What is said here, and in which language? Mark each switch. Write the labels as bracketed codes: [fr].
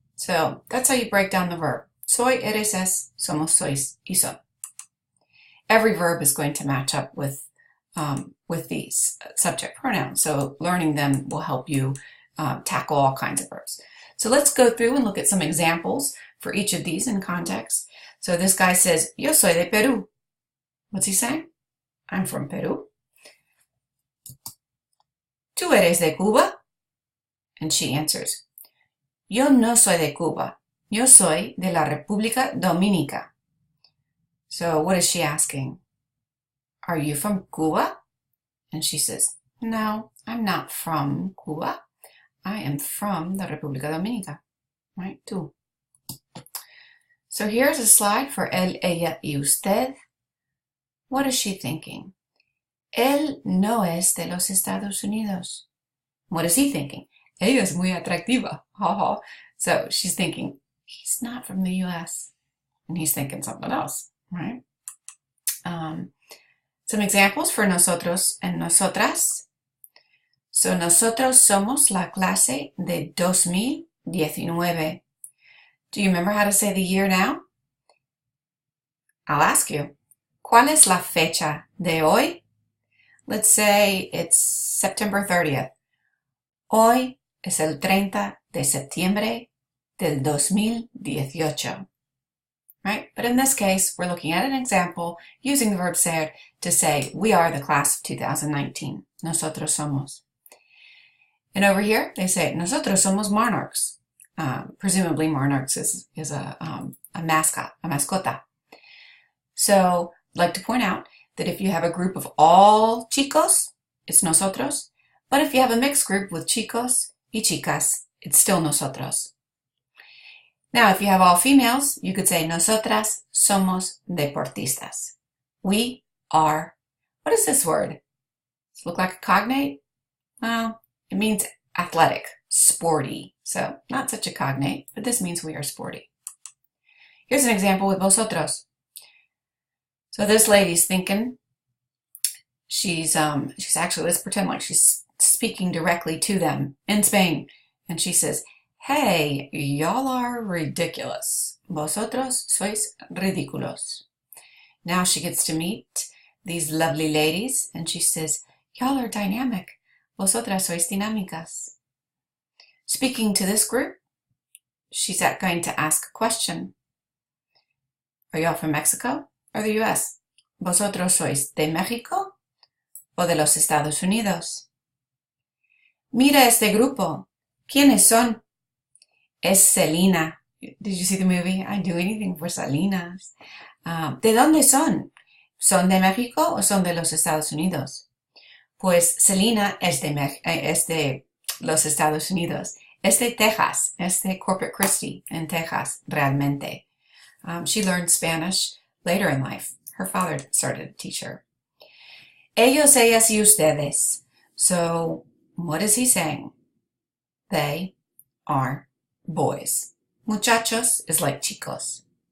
[en] So that's how you break down the verb. [es] Soy, eres, es, somos, sois, y son. [en] Every verb is going to match up with these subject pronouns. So learning them will help you tackle all kinds of verbs. So let's go through and look at some examples for each of these in context. So this guy says, [es] Yo soy de Perú. [en] What's he saying? I'm from Peru. [es] ¿Tú eres de Cuba? [en] And she answers, [es] Yo no soy de Cuba. Yo soy de la República Dominica. [en] So what is she asking? Are you from Cuba? And she says, No, I'm not from Cuba. I am from the República Dominica. Right? Tú. So here's a slide for él, ella y usted. What is she thinking? [es] Él no es de los Estados Unidos. [en] What is he thinking? [es] Ella es muy atractiva. [en] So she's thinking, he's not from the US. And he's thinking something else, right? Some examples for nosotros and nosotras. [es] So nosotros somos la clase de 2019. [en] Do you remember how to say the year now? I'll ask you. [es] ¿Cuál es la fecha de hoy? [en] Let's say it's September 30th. [es] Hoy es el 30 de septiembre del 2018. [en] Right? But in this case, we're looking at an example using the verb ser to say we are the class of 2019. [es] Nosotros somos. [en] And over here, they say nosotros somos monarchs. Presumably monarchs is a mascot, a mascota. So I'd like to point out that if you have a group of all chicos, it's nosotros. But if you have a mixed group with chicos y chicas, it's still nosotros. Now, if you have all females, you could say [es] nosotras somos deportistas. [en] We are, what is this word? Does it look like a cognate? Well, it means athletic, sporty. So not such a cognate, but this means we are sporty. Here's an example with vosotros. So this lady's thinking, she's actually, let's pretend like she's speaking directly to them in Spain. And she says, Hey, y'all are ridiculous. [es] Vosotros sois ridículos. [en] Now she gets to meet these lovely ladies and she says, Y'all are dynamic. [es] Vosotras sois dinámicas. [en] Speaking to this group, she's going to ask a question. Are y'all from Mexico or the US? [es] Vosotros sois de México o de los Estados Unidos? Mira este grupo. ¿Quiénes son? Es Selena. [en] Did you see the movie? I'd do anything for Salinas. [es] ¿De dónde son? ¿Son de México o son de los Estados Unidos? Pues Selena es de los Estados Unidos. Es de Texas. Es de Corpus Christi en Texas, realmente. [en] She learned Spanish later in life. Her father started to teach her. [es] Ellos, ellas y ustedes. [en] So, what is he saying? They are boys. Muchachos is like chicos.